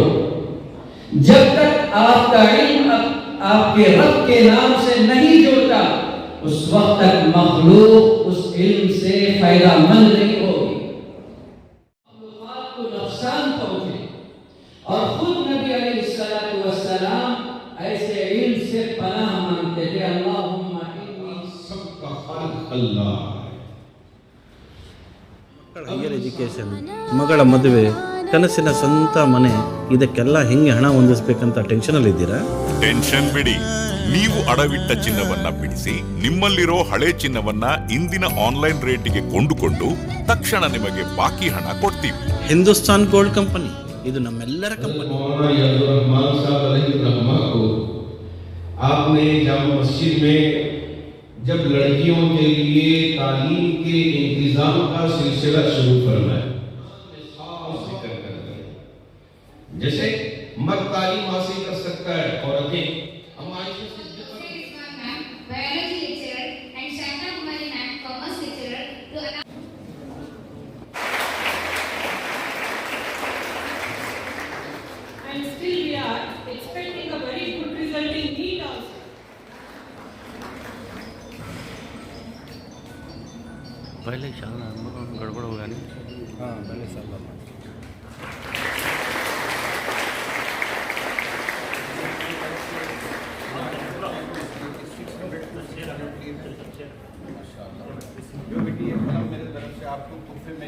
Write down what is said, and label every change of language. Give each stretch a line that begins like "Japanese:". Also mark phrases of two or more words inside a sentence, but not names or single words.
Hindi: जब तक आपका इल्म आपके रब के नाम से नहीं जुड़ता उस वक्त तक मखलूक उस इल्म से फायदामंद नहीं होगी, मखलूकात को नुकसान पहुंचे। और खुद नबी
Arabic: عليه الصلاة والسلام
Hindi: ऐसे इल्म से पनाह मांगते थे,
Arabic: اللهم إني
Hindi: सबका खालिक अल्लाह।
English: higher education,
Kannada: ಮಗಳ ಮದುವೆ, ಕನಸಿನ ಸ್ವಂತ ಮನೆ, ಇದಕ್ಕೆಲ್ಲ ಹೆಂಗೆ ಹಣ ಹೊಂದಿಸಬೇಕಂತ ಟೆನ್ಷನಲ್ಲಿ ಇದ್ದೀರಾ? ಟೆನ್ಷನ್ ಬಿಡಿ, ನೀವು ಅಡವಿಟ್ಟ ಚಿನ್ನವನ್ನ ಬಿಡಿಸಿ ನಿಮ್ಮಲ್ಲಿರೋ ಹಳೆ ಚಿನ್ನವನ್ನ ಇಂದಿನ ಆನ್ಲೈನ್ ರೇಟಿಗೆ ಕೊಂಡುಕೊಂಡು ತಕ್ಷಣ ನಿಮಗೆ ಬಾಕಿ ಹಣ ಕೊಡ್ತೀವಿ. ಹಿಂದೂಸ್ತಾನ್ ಗೋಲ್ಡ್ ಕಂಪನಿ, ಇದು ನಮ್ಮೆಲ್ಲರ ಕಂಪನಿ.
Hindi: आपने जामा मस्जिद में जब लड़कियों के लिए तालीम के इंतजाम का सिलसिला शुरू फरमाया, जैसे मर्द तालीम हासिल कर सकता है, औरतें
English: Biology lecturer and Shanta Kumari ma'am, commerce lecturer to and still we are expecting a very good result in NEET also.
Hindi: पहले साल गड़बड़ हो गया नहीं? हाँ, पहले साल जो बेटी है मेरे तरफ से आपको तोहफे में